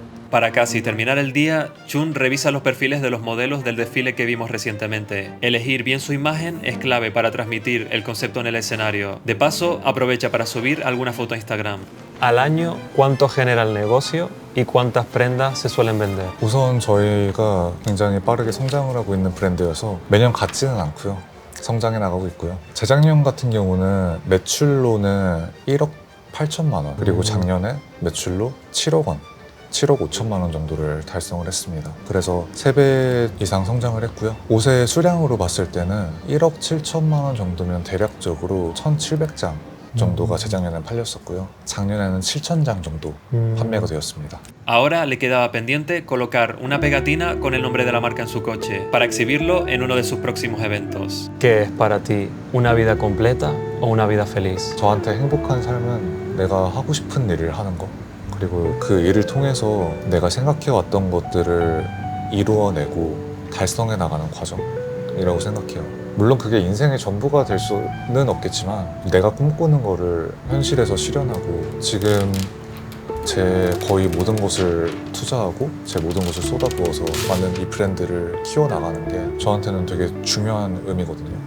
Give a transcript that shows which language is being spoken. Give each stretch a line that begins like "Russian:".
Spanish: Para casi terminar el día, Chun revisa los perfiles de los modelos del desfile que vimos recientemente. Elegir bien su imagen es clave para transmitir el concepto en el escenario. De paso, aprovecha para subir alguna foto a Instagram. Al año, ¿cuánto genera el negocio y cuántas prendas se suelen vender?
Korean: 우선 저희가 굉장히 빠르게 성장을 하고 있는 브랜드여서 매년 같지는 않고요. 성장해 나가고 있고요. 재작년 같은 경우는 매출로는 1억 8천만 원, 그리고 작년에 매출로 7억 원, 7억 5천만 원 정도를 달성을 했습니다. 그래서 3배 이상 성장을 했고요. 옷의 수량으로 봤을 때는 1억 7천만 원 정도면 대략적으로 1,700장 정도가 재작년에 팔렸었고요. 작년에는 7,000장 정도 판매가 되었습니다.
Spanish: Ahora le quedaba pendiente colocar una pegatina con el nombre de la marca en su coche para exhibirlo en uno de sus próximos eventos. ¿Qué es para ti una vida completa o una vida feliz?
Korean: 저한테 행복한 삶은 내가 하고 싶은 일을 하는 거, 그리고 그 일을 통해서 내가 생각해왔던 것들을 이루어내고 달성해 나가는 과정이라고 생각해요. 물론 그게 인생의 전부가 될 수는 없겠지만 내가 꿈꾸는 거를 현실에서 실현하고 지금 제 거의 모든 것을 투자하고 제 모든 것을 쏟아부어서 많은 이 브랜드를 키워나가는 게 저한테는 되게 중요한 의미거든요.